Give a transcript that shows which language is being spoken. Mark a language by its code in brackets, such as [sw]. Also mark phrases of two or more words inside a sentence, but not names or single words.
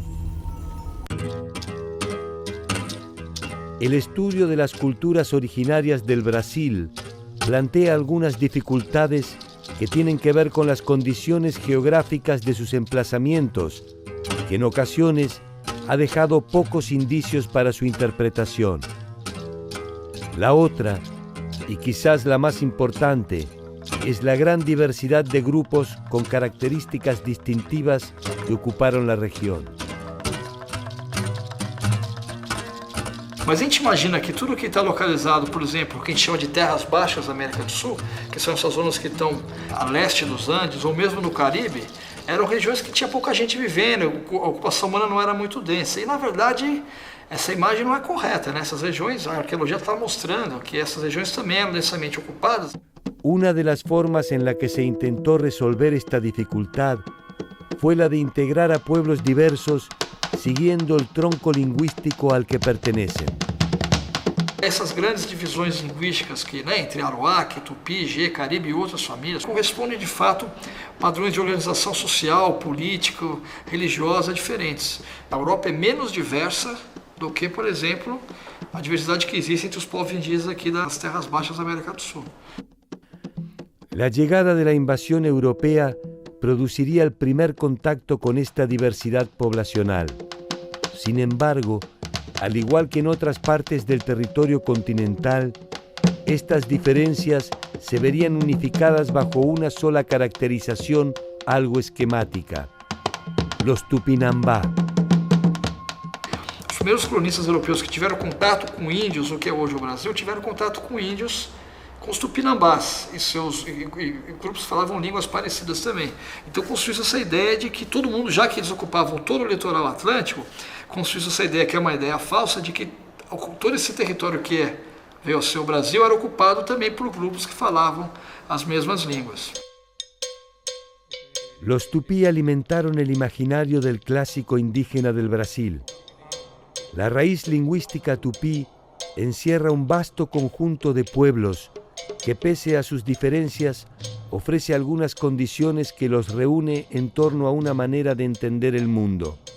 [es] El estudio de las culturas originarias del Brasil plantea algunas dificultades que tienen que ver con las condiciones geográficas de sus emplazamientos, que en ocasiones ha dejado pocos indicios para su interpretación. La otra, y quizás la más importante, es la gran diversidad de grupos con características distintivas que ocuparon la región. [pt] Mas a gente imagina que tudo que está localizado, por exemplo, o que a gente chama de terras baixas da América do Sul, que são essas zonas que estão a leste dos Andes ou mesmo no Caribe, eram regiões que tinha pouca gente vivendo, a ocupação humana não era muito densa. E, na verdade, essa imagem não é correta, né? Essas regiões, a arqueologia está mostrando que essas regiões também eram densamente ocupadas. [es] Una de las formas en la que se intentó resolver esta dificultad fue la de integrar a pueblos diversos siguiendo el tronco lingüístico al que pertenecen. [pt] Essas grandes divisões linguísticas que, entre Arawak, Tupi, Gê, Caribe e outras famílias correspondem de fato a padrões de organização social, política, religiosa diferentes. A Europa é menos diversa do que, por exemplo, a diversidade que existe entre os povos indígenas aqui das terras baixas da América do Sul. [es] La llegada de la invasión europea produciría el primer contacto con esta diversidad poblacional. Sin embargo, al igual que en otras partes del territorio continental, estas diferencias se verían unificadas bajo una sola caracterización algo esquemática: los Tupinambá. [pt] Os primeiros colonistas europeus que tiveram contato com índios, o que é hoje o Brasil, tiveram contato com índios, com os Tupinambás, e grupos falavam línguas parecidas também. Então construiu-se essa ideia de que todo mundo, já que eles ocupavam todo o litoral atlântico, construiu-se essa ideia, que é uma ideia falsa, de que todo esse território que veio a ser o Brasil era ocupado também por grupos que falavam as mesmas línguas. [es] Los tupí alimentaron el imaginario del clásico indígena del Brasil. La raíz lingüística tupí encierra un vasto conjunto de pueblos que, pese a sus diferencias, ofrece algunas condiciones que los reúne en torno a una manera de entender el mundo.